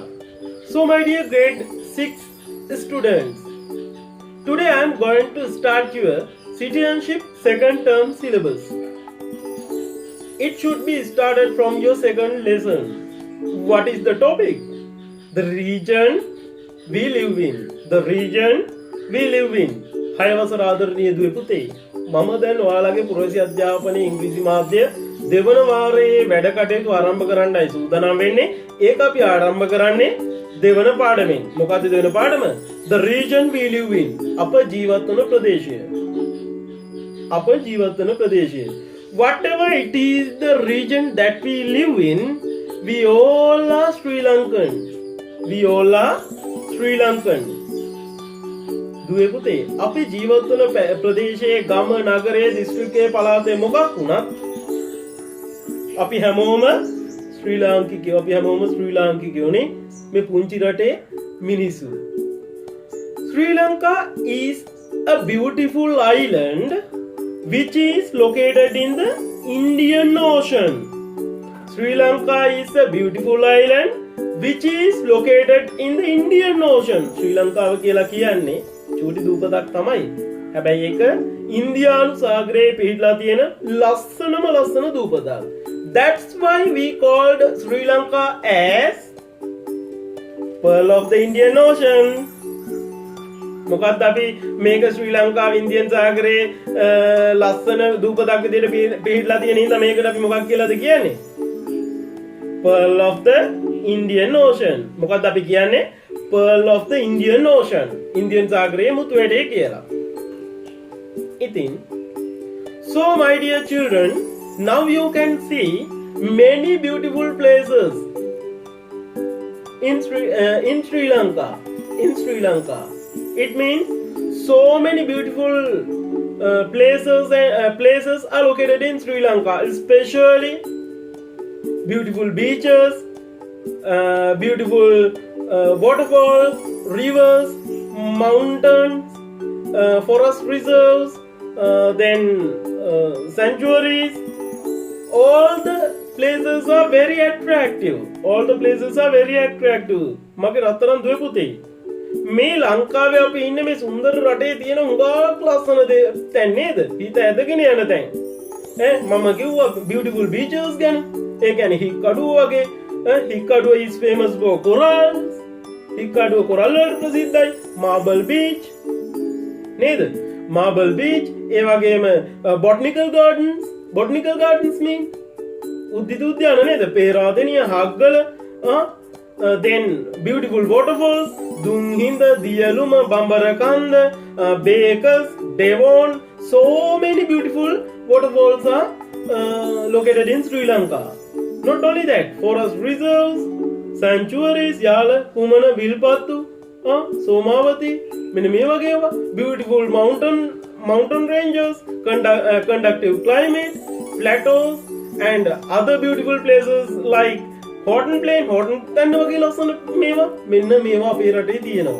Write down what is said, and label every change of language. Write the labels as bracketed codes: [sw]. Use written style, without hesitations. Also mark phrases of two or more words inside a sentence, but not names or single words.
[en] So my dear grade 6 students, today I am going to start your citizenship second term syllabus. It should be started from your second lesson. What is the topic? The region we live in. The region we live in. [si] හයවසර ආදරණීය දුවේ පුතේ මම දැන් ඔයාලගේ පුරවැසි අධ්‍යාපනයේ ඉංග්‍රීසි මාධ්‍ය දෙවන වාරයේ වැඩ කටයුතු ආරම්භ කරන්නයි සූදානම් වෙන්නේ. ඒක අපි ආරම්භ කරන්නේ දෙවන පාඩමෙන්. මොකක්ද දෙවන පාඩම? [en] The region we live in. [si] අප ජීවත් වන ප්‍රදේශය. අප ජීවත් වන ප්‍රදේශය. [en] Whatever it is the region that we live in, we all are Sri Lankan. We all are Sri Lankan. [si] දුවේ පුතේ අපි ජීවත් වන ප්‍රදේශයේ ගම නගරයේ දිස්ත්‍රික්කයේ පළාතේ මොකක් වුණත් අපි හැමෝම ශ්‍රී ලාංකිකයෝ නේ මේ පුංචි රටේ මිනිස්සු. [en] Sri Lanka is a beautiful island which is located in the Indian Ocean. Sri Lanka is a beautiful island which is located in the Indian Ocean. [si] ශ්‍රී ලංකාව කියලා කියන්නේ චූටි දූපතක් තමයි. හැබැයි ඒක ඉන්දියානු සාගරයේ පිහිටලා තියෙන ලස්සන දූපතක්. [en] That's why we called Sri Lanka as Pearl of the Indian Ocean. [si] මොකක්ද අපි මේක ශ්‍රී ලංකාව ඉන්දියන් සාගරයේ ලස්සන දූපතක් විදිහට පිහිටලා තියෙන නිසා මේකට අපි මොකක් කියලාද කියන්නේ? [en] Pearl of the Indian Ocean. [si] මොකක්ද අපි කියන්නේ? [en] Pearl of the Indian Ocean. [si] Indian සාගරයේ මුතු වැඩේ කියලා. [en] ඉතින් so my dear children, now you can see many beautiful places in Sri Lanka. It means so many beautiful places are located in Sri Lanka, especially beautiful beaches, beautiful waterfalls, rivers, mountains, forest reserves, then sanctuaries. All the places are very attractive. [si] මගේ රත්තරන් දුවේ පුතේ මේ ලංකාවේ අපි ඉන්නේ මේ සුන්දර රටේ තියෙන හුඟක් ලස්සන තැන් නේද? හිත ඇදගෙන යන තැන්. මම කිව්වා [en] beautiful beaches [si] ගැන. ඒ කියන්නේ හික්කඩුව වගේ. හික්කඩුව [en] is famous for corals. [si] හික්කඩුව කොරල් වලට ප්‍රසිද්ධයි. Marble Beach නේද? Marble Beach. ඒ වගේම [en] botanical gardens mean [si] උද්දිත උද්‍යාන නේද? පේරාදෙනිය හග්ගල. [en] Then beautiful waterfalls, Dunghinda, Diyaluma, Bambarakanda, Bakers, Devon. So many beautiful waterfalls are located in Sri Lanka. Not only that, forest reserves, sanctuaries, Yala, Kumana, Vilpattu, Somavati, Minimeva, beautiful mountain ranges, conductive climate, plateaus, and other beautiful places like Horton Plain, [si] තැන්න වගේ ලස්සන මේවා මෙන්න මේවා අපේ රටේ තියෙනවා.